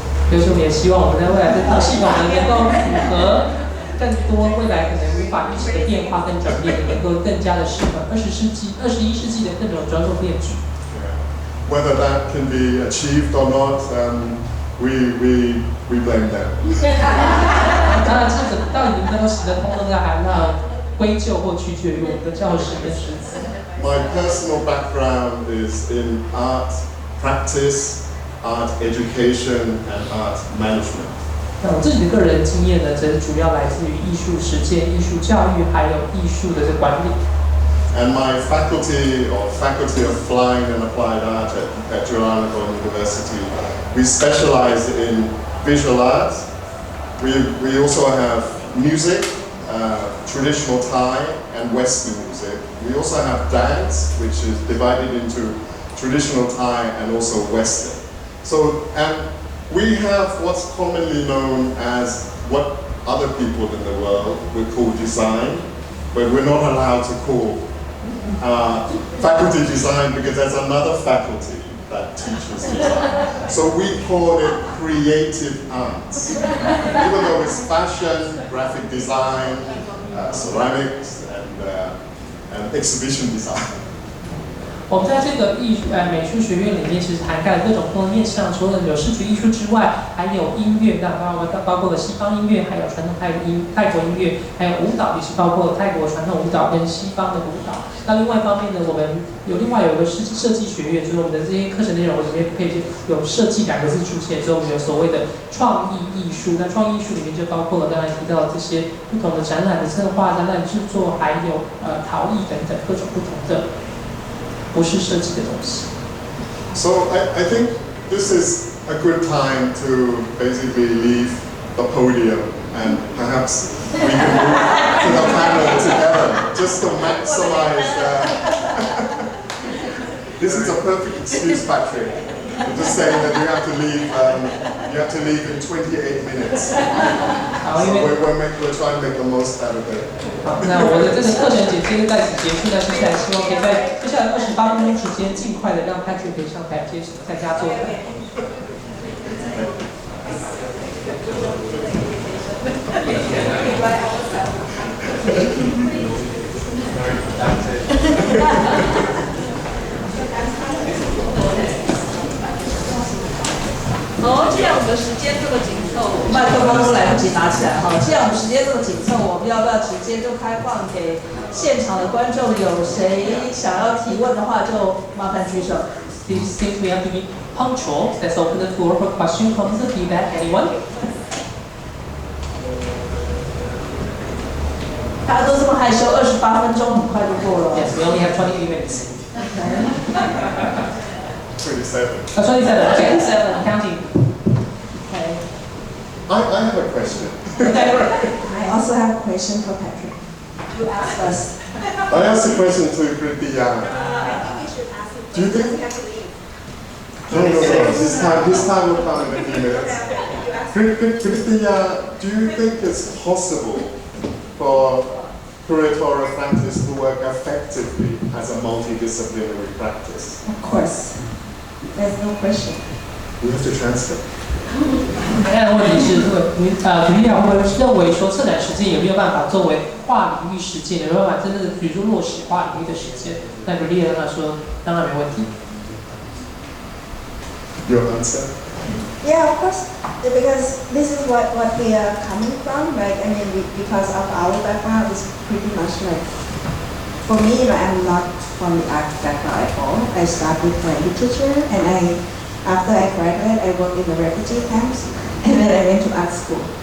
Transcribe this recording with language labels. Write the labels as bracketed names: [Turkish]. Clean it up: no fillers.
[Chinese] 所以说，我们也希望我们在未来这套系统能够符合更多未来可能无法预期的变化跟转变，能够更加的适合21世纪的各种种变局。 [English] Whether that can be achieved or not, we blame them. [Chinese] 当然，这到底能不能行得通呢？还要归咎或取决于我们的教师跟师资。 [English] My personal background is in art practice, art education, and art management. [Chinese] 那我自己的个人经验呢，则主要来自于艺术实践、艺术教育，还有艺术的管理。 [English] And my faculty of Flying and Applied Art at Chulalongkorn University, we specialize in visual arts. We also have music, traditional Thai and Western music. We also have dance, which is divided into traditional Thai and also Western. So, and we have what's commonly known as what other people in the world would call design, but we're not allowed to call faculty design because there's another faculty that teaches design. So we call it creative arts. Even though it's fashion, graphic design, ceramics, and exhibition design. [Chinese] 我们在这个美术学院里面，其实涵盖了各种不同的面向，除了有视觉艺术之外，还有音乐，那包括了西方音乐，还有传统泰国音乐，还有舞蹈，也是包括了泰国传统舞蹈跟西方的舞蹈。那另外一方面呢，我们另外有一个设计学院，就是我们的这些课程内容里面可以有设计2个字出现，所以我们有所谓的创意艺术。那创意艺术里面就包括了刚才提到的这些不同的展览的策划、展览制作，还有陶艺等等各种不同的不是设计的东西。 [English] So I think this is a good time to basically leave the podium and perhaps we can move to the panel together just to maximize This is a perfect excuse, Patrick. I'm just saying that you have to leave in 28 minutes. So we're trying to make the most out of it. [Chinese] 好，那我的这个课程简介就在此结束。那接下来希望可以在接下来28分钟时间，尽快的让 Patrick 可以上台在家做。好，既然我们时间这么紧凑，麦克风都来不及拿起来哈。既然我们时间这么紧凑，我们要不要直接就开放给现场的观众？有谁想要提问的话，就麻烦举手。 [English] Since we have to be punctual, let's open the floor for questions, comments, and feedback. Anyone? [Chinese] 大家都这么害羞，28分钟很快就过了。 [English] Yes, we only have 28 minutes. 27. 27. Okay. 27. Counting. Okay. I have a question. I also have a question for Patrick. You ask us. I asked a question to Gridthiya. Do you think? No. His time will come in a few minutes. Gridthiya, do you think it's possible for curatorial practice to work effectively as a multidisciplinary practice? Of course. There's no question. We have to translate. [Chinese] 大家的问题是，Gridthiya会不会认为说策展实践有没有办法作为跨领域实践，有没有办法真正的比如说落实跨领域的实践？那 Gridthiya 他说，当然没问题。 [English] Your answer? Yeah, of course, because this is what we are coming from, right? I mean, because of our background is pretty much like, for me, I'm not from the art background at all. I started with literature, and after I graduated, I worked in the refugee camps, and then I went to art school.